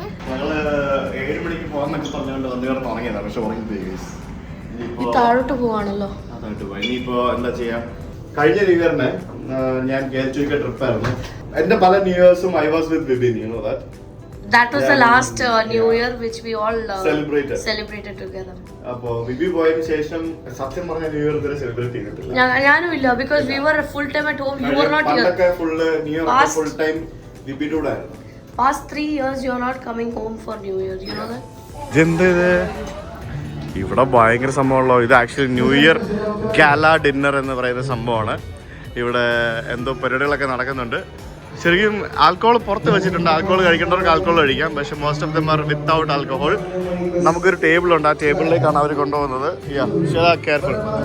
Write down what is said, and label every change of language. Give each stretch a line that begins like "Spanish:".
Malayalam: ഞങ്ങള് 7 മണിക്ക് പോകാന്നൊക്കെ പറഞ്ഞുകൊണ്ട് വന്നു കിടന്ന് ഉറങ്ങിയതാണ്. പക്ഷെ ഉറങ്ങിപ്പോയി. താഴോട്ട് പോവാണല്ലോ. അതായിട്ട് പോയി. ഇനിയിപ്പോ എന്താ ചെയ്യാ? കഴിഞ്ഞ ന്യൂ ഇയറിന് ഞാൻ കേരളത്തിലേക്ക് ട്രിപ്പായിരുന്നു. എന്റെ പല new ഇയേഴ്സും
English: I was with Bibin. You know that? That was the last New Year which we all celebrated together.
Malayalam: അപ്പോ ബിബി പോയതിനു ശേഷം സത്യം പറഞ്ഞ ന്യൂ ഇയർ ഇതുവരെ സെലിബ്രേറ്റ് ചെയ്തിട്ടില്ല. ഞാനും ഇല്ല,
English: because we were full time at home. You were not here.
Malayalam: പണ്ടൊക്കെ full new year full time ബിബിയുടെ കൂടെ ആയിരുന്നു.
English: Past 3 years you are not coming home for New Year. You know that?
Malayalam: ഇതെന്ത്? ഇവിടെ ഭയങ്കര സംഭവമുള്ളൂ. ഇത് actually new year gala dinner എന്ന് പറയുന്ന സംഭവമാണ്. ഇവിടെ എന്തോ പരിപാടികളൊക്കെ നടക്കുന്നുണ്ട്. ശരിക്കും ആൽക്കഹോൾ പുറത്ത് വെച്ചിട്ടുണ്ട്. ആൽക്കഹോൾ കഴിക്കേണ്ടവർക്ക് ആൽക്കഹോൾ കഴിക്കാം. പക്ഷെ
English: Most of them are without alcohol.
Malayalam: നമുക്കൊരു ടേബിളുണ്ട്. ആ ടേബിളിലേക്കാണ് അവർ കൊണ്ടുപോകുന്നത്. കെയർഫുൾ.